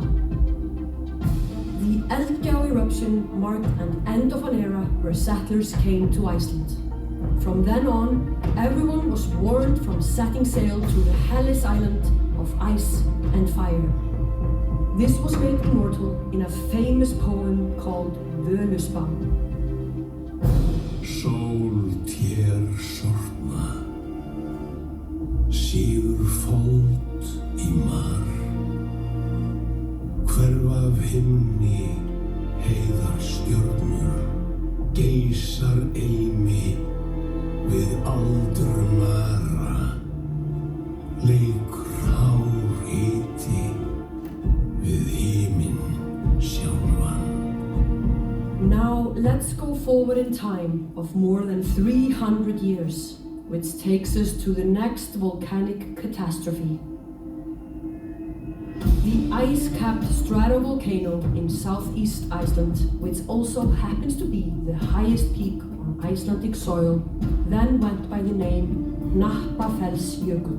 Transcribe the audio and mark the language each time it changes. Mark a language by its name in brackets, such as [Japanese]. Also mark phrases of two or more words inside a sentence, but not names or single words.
[English] The Eldgjá eruption marked an end of an era where settlers came to Iceland. From then on, everyone was warned from setting sail to the hellish island of ice and fire. This was made immortal in a famous poem called Völuspá. [Icelandic] Sól tér sortna, síður fold í mar. Hverfa af himni, heiðar stjörnur, geysar eimi við aldrun vara. Leikur hár hiti við himinn sjálfan. [English] Now let's go forward in time of more than 300 years, which takes us to the next volcanic catastrophe. The ice-capped stratovolcano in southeast Iceland, which also happens to be the highest peak on Icelandic soil, then went by the name Knappafellsjökull.